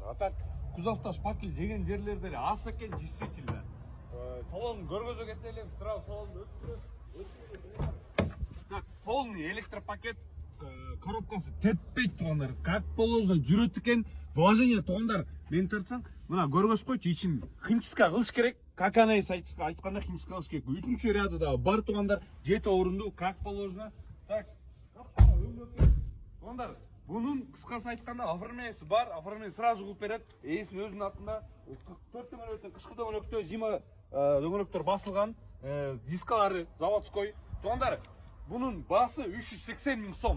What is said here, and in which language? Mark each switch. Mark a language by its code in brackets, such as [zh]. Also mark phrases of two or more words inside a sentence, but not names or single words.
[ru] А так [ky] кузовда шпакел жеген жерлери деле аз экен действительно. Салон көргөзө кетели, сразу салонду өткөрөбүз. Так, [ru] полный электропакет, [ky] коробкасы теппейт туугандар. [ru] Как положено [ky] жүрөт экен. Вложение туугандар, мен тартсаң, мына көргөзүп койчу, ичин химчистка кылыш керек. [ru] Как она и [ky] айтканда химчистка кылыш керек. Үчүнчү ряды да бар туугандар, 7 орунду, [ru] как положено. Так, [ky] туугандар, бунун кыскасы айтканда оформлениясы бар, оформление сразу кылып берет. Эсин өзүнүн атында 44 дөңгөлөктөн кышкы дөңгөлөктө зима дөңгөлөктөр басылган, дискалары заводской. Туугандар, бунун баасы 380 000 сом.